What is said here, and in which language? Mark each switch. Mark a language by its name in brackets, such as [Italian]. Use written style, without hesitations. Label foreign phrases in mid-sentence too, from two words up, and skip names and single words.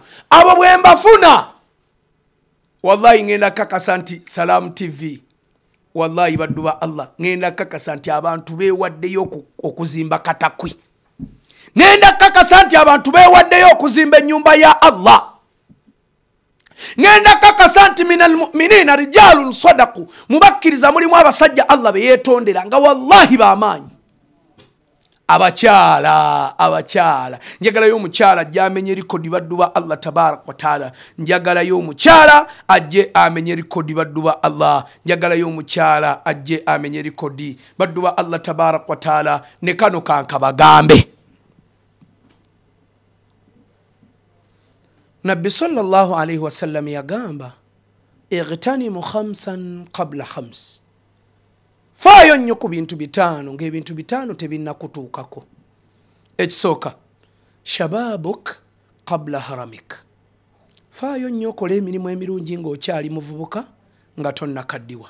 [Ganda] Abo bwe mbafuna wallahi ngenda kakasa nti Salam TV, wallahi baddu ba Allah, ngenda kakasa nti abantu beewaddeyo okuzimba katakwi, ngenda kakasa nti abantu beewaddeyo okuzimba ennyumba ya Allah, ngenda kakasa nti [Arabic] من المؤمنين رجال صدقوا, [Ganda] mubakkiriza mulimu abasajja Allah beyeetondera nga wallahi bamaanyi. Abakyala njagalayo omukyala ajje amenye rekodi baddu ba Allah [Arabic] تبارك وتعالى, [Ganda] njagalayo omukyala ajje amenye rekodi baddu ba Allah, njagalayo omukyala ajje amenye rekodi baddu ba Allah [Arabic] تبارك وتعالى. [Ganda] Ne kano kankabagambe, Nabbi [Arabic] صلى الله عليه وسلم [Ganda] yagamba [Arabic] اغتنم 5 قبل 5, [Ganda] faayo nnyo ku bintu 5 ng'ebintu 5 tebinnakutuukako. Ekisooka [Arabic] شبابك قبل هرمك, [Ganda] faayo nnyo okola emirimu emirungi ng'okyali muvubuka nga tonnakaddiwa.